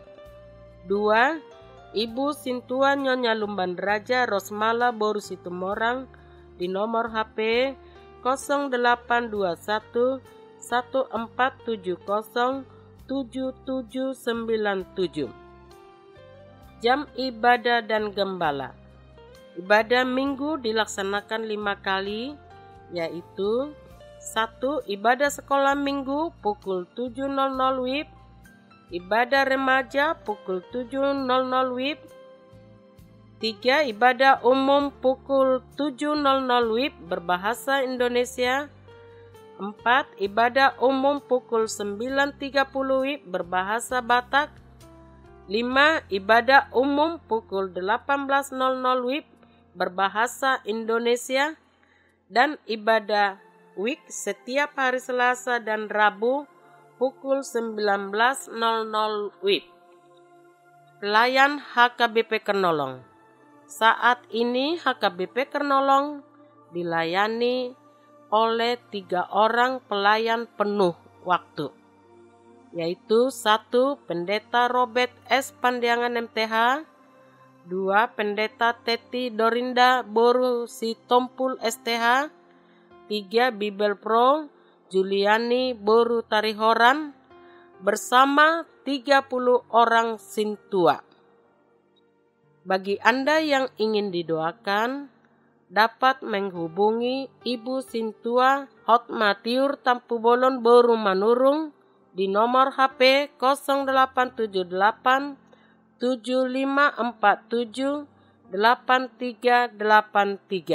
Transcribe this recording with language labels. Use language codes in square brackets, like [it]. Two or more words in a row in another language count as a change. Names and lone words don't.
[id] 2. Ibu Sintua Nyonya Lumban Raja Rosmala Boru Situmorang di nomor HP 0821 1470 7797. Jam ibadah dan gembala. Ibadah minggu dilaksanakan 5 kali, yaitu 1. Ibadah sekolah minggu pukul 7.00 WIB, ibadah remaja pukul 7.00 WIB, 3. Ibadah umum pukul 7.00 WIB berbahasa Indonesia, 4. Ibadah umum pukul 9.30 WIB berbahasa Batak, 5. Ibadah umum pukul 18.00 WIB berbahasa Indonesia, dan ibadah WIB setiap hari Selasa dan Rabu pukul 19.00 WIB. Pelayan HKBP Kernolong. Saat ini HKBP Kernolong dilayani oleh 3 orang pelayan penuh waktu, yaitu 1. Pendeta Robert S. Pandiangan MTH, 2. Pendeta Teti Dorinda Boru Sitompul STH, 3. Bibel Pro Juliani Boru Tarihoran, bersama 30 orang sintua. Bagi Anda yang ingin didoakan, dapat menghubungi Ibu Sintua Hotmatiur Tampubolon Boru Manurung di nomor HP 0878 7547 8383.